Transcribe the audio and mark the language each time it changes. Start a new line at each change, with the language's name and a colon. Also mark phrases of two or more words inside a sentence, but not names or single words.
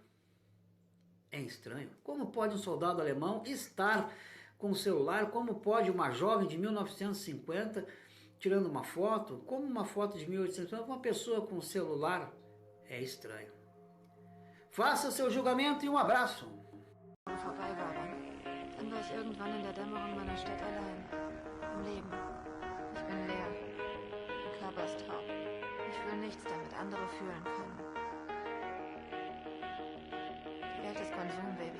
Portuguese: É estranho. Como pode um soldado alemão estar com o celular? Como pode uma jovem de 1950 tirando uma foto? Como uma foto de 1850, uma pessoa com o celular? É estranho. Faça seu julgamento e um abraço.
German: Vorbei war dann war ich irgendwann in der Dämmerung meiner Stadt allein. Im Leben. Ich bin leer. Mein Körper ist taub. Ich fühle nichts, damit andere fühlen können. Die Welt ist Konsum, Baby.